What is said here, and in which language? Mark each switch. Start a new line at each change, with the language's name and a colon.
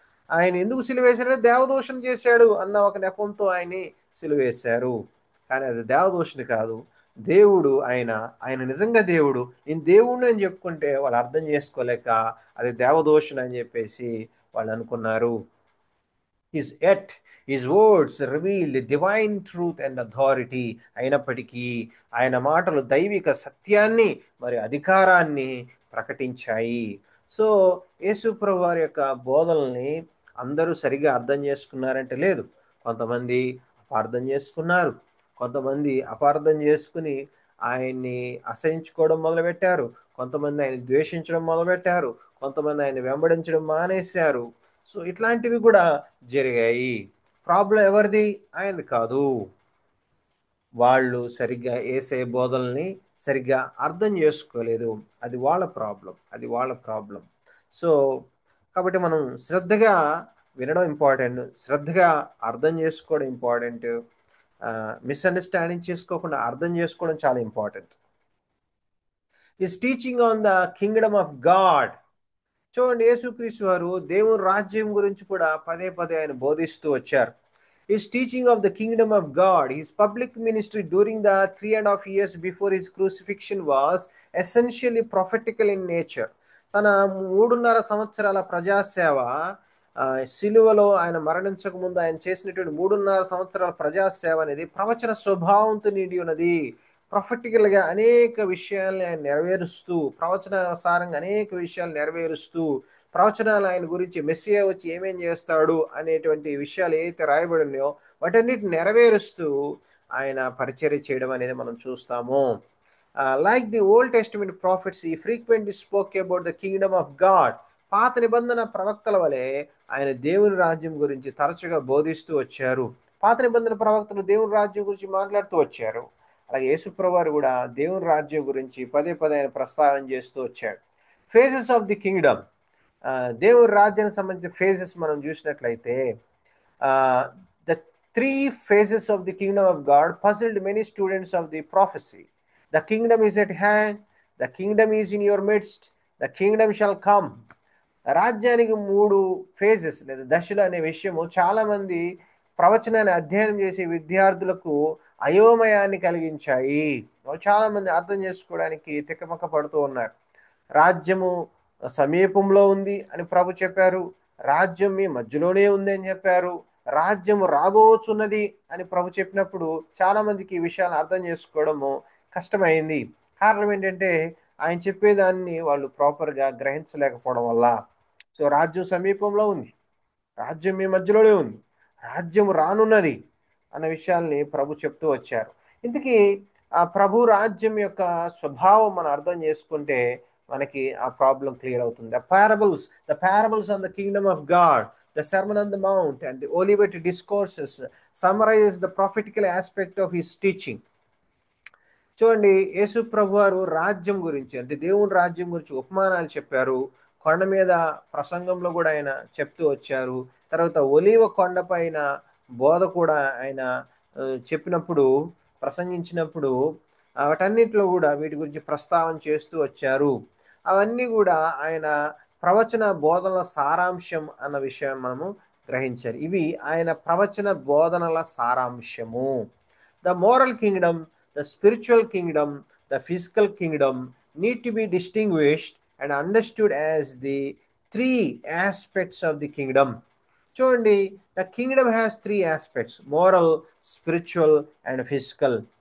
Telugu: ఆయన ఎందుకు సిలువేశారంటే దేవదూషణ చేశాడు అన్న ఒక నెపంతో ఆయన్ని సిలువేశారు. కానీ అది దేవదూషణ కాదు, దేవుడు ఆయన నిజంగా దేవుడు, నేను దేవుడిని అని చెప్పుకుంటే వాళ్ళు అర్థం చేసుకోలేక అది దేవదూషణ అని చెప్పేసి వాళ్ళు అనుకున్నారు.
English: His words revealed divine truth and authority.
Telugu: అయినప్పటికీ ఆయన మాటలు దైవిక సత్యాన్ని మరి అధికారాన్ని ప్రకటించాయి. సో యేసుప్రభు వారి యొక్క బోధనల్ని అందరూ సరిగా అర్థం చేసుకున్నారంటే లేదు. కొంతమంది అపార్థం చేసుకున్నారు, కొంతమంది అపార్థం చేసుకుని ఆయన్ని అసహించుకోవడం మొదలుపెట్టారు, కొంతమంది ఆయన ద్వేషించడం మొదలుపెట్టారు, కొంతమంది ఆయన వెంబడించడం మానేశారు. సో ఇట్లాంటివి కూడా జరిగాయి. ప్రాబ్లం ఎవరిది? ఆయనది కాదు. వాళ్ళు సరిగ్గా యేసయ్య బోధనల్ని సరిగ్గా అర్థం చేసుకోలేదు. అది వాళ్ళ ప్రాబ్లం. సో కాబట్టి మనం శ్రద్ధగా వినడం ఇంపార్టెంట్, శ్రద్ధగా అర్థం చేసుకోవడం ఇంపార్టెంట్, మిస్అండర్స్టాండింగ్ చేసుకోకుండా అర్థం చేసుకోవడం చాలా important.
English: His teaching on the kingdom of God.
Telugu: చూడండి, యేసుక్రీస్తు వారు దేవుని రాజ్యం గురించి కూడా పదే పదే ఆయన బోధిస్తూ వచ్చారు.
English: His teaching of the kingdom of God, his public ministry during the 3.5 years before his crucifixion was essentially prophetical in nature.
Telugu: తన 3.5 సంవత్సరాల ప్రజాసేవ, సిలువలో ఆయన మరణించక ముందు ఆయన చేసినటువంటి 3.5 సంవత్సరాల ప్రజాసేవ అనేది ప్రవచన స్వభావంతో నిండి ఉన్నది. ప్రొఫెటికల్గా అనేక విషయాల్ని ఆయన నెరవేరుస్తూ, ప్రవచనానుసారంగా అనేక విషయాలు నెరవేరుస్తూ, ప్రవచనాలు ఆయన గురించి మెస్సియా వచ్చి ఏమేం చేస్తాడు అనేటువంటి విషయాలు ఏదైతే రాయబడి ఉన్నాయో వాటన్నిటిని నెరవేరుస్తూ ఆయన పరిచర్య చేయడం అనేది మనం చూస్తాము.
English: Like the Old Testament prophets ఈ frequently spoke about the kingdom of God.
Telugu: పాత నిబంధన ప్రవక్తల వలె ఆయన దేవుని రాజ్యం గురించి తరచుగా బోధిస్తూ వచ్చారు. పాత నిబంధన ప్రవక్తలు దేవుని రాజ్యం గురించి మాట్లాడుతూ వచ్చారు. అలాగే యేసుప్రభు వారు కూడా దేవుని రాజ్యం గురించి పదే పదే ఆయన ప్రస్తావన చేస్తూ వచ్చాడు.
English: phases of the kingdom,
Telugu: దేవుని రాజ్యానికి సంబంధించిన ఫేజెస్ మనం చూసినట్లయితే
English: The 3 phases of the kingdom of God puzzled many students of the prophecy. The kingdom is at hand, the kingdom is in your midst, the kingdom shall come.
Telugu: రాజ్యానికి 3 phases లేదా దశలు అనే విషయము చాలా మంది ప్రవచనాన్ని అధ్యయనం చేసే విద్యార్థులకు అయోమయాన్ని కలిగించాయి. చాలా మంది అర్థం చేసుకోవడానికి తికమక పడుతూ ఉన్నారు. రాజ్యము సమీపంలో ఉంది అని ప్రభు చెప్పారు, రాజ్యం మీ మధ్యలోనే ఉంది అని చెప్పారు, రాజ్యము రాబోచున్నది అని ప్రభు చెప్పినప్పుడు చాలా మందికి ఈ విషయాలు అర్థం చేసుకోవడము కష్టమైంది. కారణం ఏంటంటే ఆయన చెప్పేదాన్ని వాళ్ళు ప్రాపర్గా గ్రహించలేకపోవడం వల్ల. సో రాజ్యం సమీపంలో ఉంది, రాజ్యం మీ మధ్యలోనే ఉంది, రాజ్యం రానున్నది అన్న విషయాల్ని ప్రభు చెప్తూ వచ్చారు. ఇందుకీ ఆ ప్రభు రాజ్యం యొక్క స్వభావం మనం అర్థం చేసుకుంటే మనకి ఆ ప్రాబ్లం క్లియర్ అవుతుంది.
English: The parables on the kingdom of God, the Sermon on the Mount and the Olivet Discourses summarizes the prophetical aspect of his teaching.
Telugu: చూడండి, యేసు ప్రభువారు రాజ్యం గురించి, అంటే దేవుని రాజ్యం గురించి ఉపమానాలు చెప్పారు. కొండ మీద ప్రసంగంలో కూడా ఆయన చెప్తూ వచ్చారు. తర్వాత ఒలీవ కొండ పైన బోధ కూడా ఆయన చెప్పినప్పుడు, ప్రసంగించినప్పుడు వాటన్నిటిలో కూడా వీటి గురించి ప్రస్తావన చేస్తూ వచ్చారు. అవన్నీ కూడా ఆయన ప్రవచన బోధనల సారాంశం అన్న విషయం మనము గ్రహించాలి. ఇవి ఆయన ప్రవచన బోధనల సారాంశము.
English: The moral kingdom, the spiritual kingdom, the physical kingdom need to be distinguished and understood as the three aspects of the kingdom.
Telugu: చూడండి,
English: the kingdom has three aspects: moral, spiritual and physical.